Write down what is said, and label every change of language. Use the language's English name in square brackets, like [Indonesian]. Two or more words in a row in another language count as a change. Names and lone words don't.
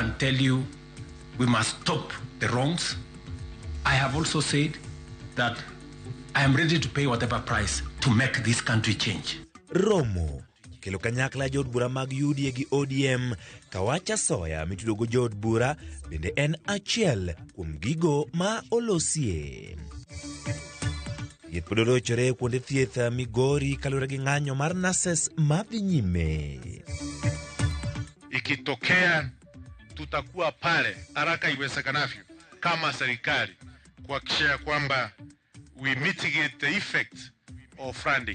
[English] and tell you we must stop the wrongs, I have also said that I am ready to pay whatever price to make this country change. [Luo (Kenya and Tanzania)] Romo kelo kanyakla jod bura mag UDA gi ODM kawacha soya mitudogo jod bura bende en achiel kuom gigo ma olosie. Thieth pod orochore kuonde thieth Migori kalure gi ng'anyo mar nurses madhi nyime. [Swahili] Ikitokea tutakuwa pale haraka iwezekanavyo kama serikali kuhakikisha kwamba [English] we mitigate the effects of funding.